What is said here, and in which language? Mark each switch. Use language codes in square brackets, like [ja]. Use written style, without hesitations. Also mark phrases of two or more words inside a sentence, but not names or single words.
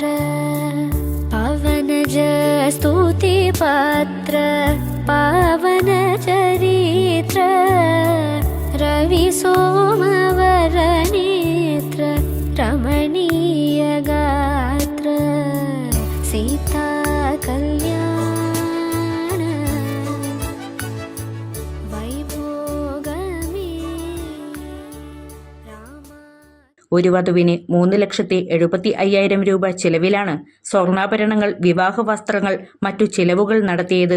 [sa] पवन स्तुति पात्र पावन चरित्र रवि सोमवर नेत्र रमणीय गात्र सीता कल्याण वैभोगमे [ml] ഒരു വധുവിന് 3,75,000 രൂപ ചെലവിലാണ് സ്വർണ്ണാഭരണങ്ങൾ, വിവാഹ വസ്ത്രങ്ങൾ, മറ്റു ചിലവുകൾ നടത്തിയത്.